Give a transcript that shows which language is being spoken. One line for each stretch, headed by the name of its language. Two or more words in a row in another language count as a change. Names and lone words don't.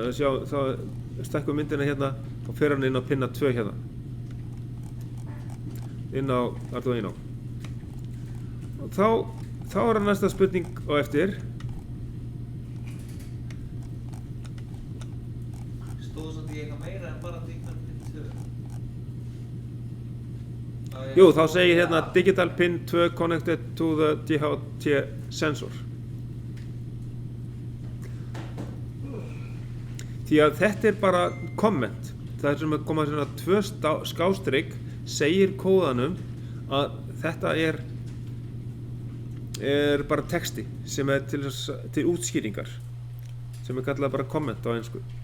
Icelandic: Þá stekkum myndina hérna og fer hann inn á pinna 2 hérna inn á Arduino. Og þá er næsta spurning á eftir. Stóð svolítið eitthvað meira en bara
English: digital pin 2?
Icelandic: Jú, þá segir hérna
English: digital pin 2 connected to the DHT sensor.
Icelandic: Því að þetta er bara komment. Það er sem að koma svona 2 skástrik segir kóðanum að þetta er bara texti sem er til útskýringar sem er kallað bara komment á ensku.